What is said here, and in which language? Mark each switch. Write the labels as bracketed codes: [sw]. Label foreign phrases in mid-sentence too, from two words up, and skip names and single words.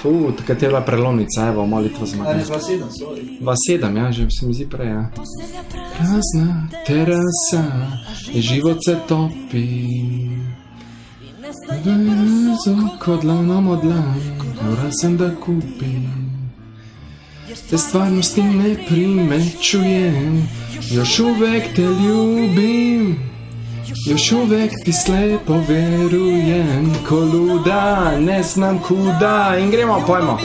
[sl] Takrat je bila prelomnica, evo, molitva z Marijo. 2007, ja, že se mi zdi prej, ja. [sr] Prazna terasa, život se topi. Ko dlanom od dlan, moram sem da kupim. Te stvarnosti ne primečujem, još uvek te ljubim, još uvek ti slepo verujem, ko luda, ne znam kuda. [sl] In gremo, pojmo.